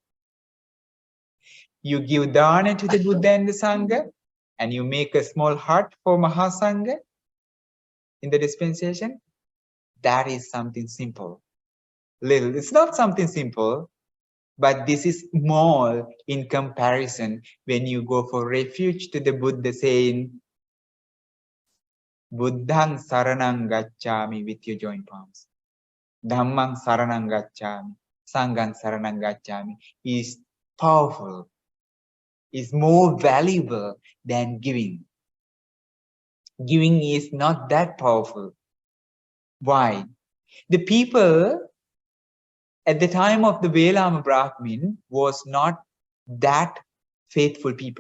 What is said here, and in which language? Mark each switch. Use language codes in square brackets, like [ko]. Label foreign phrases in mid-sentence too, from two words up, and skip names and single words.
[en] You give dana to the Buddha and the Sangha, and you make a small hut for Mahasangha in the dispensation. That is something simple. Little. It's not something simple, but this is small in comparison when you go for refuge to the Buddha, saying, [pi] Buddhang saranang gacchami [en] with your joint palms. [pi] Dhammang saranang gacchami. Sanghang saranang gacchami [en] is powerful, is more valuable than giving. Giving is not that powerful. Why? The people at the time of the Velāma Brahmin was not that faithful people.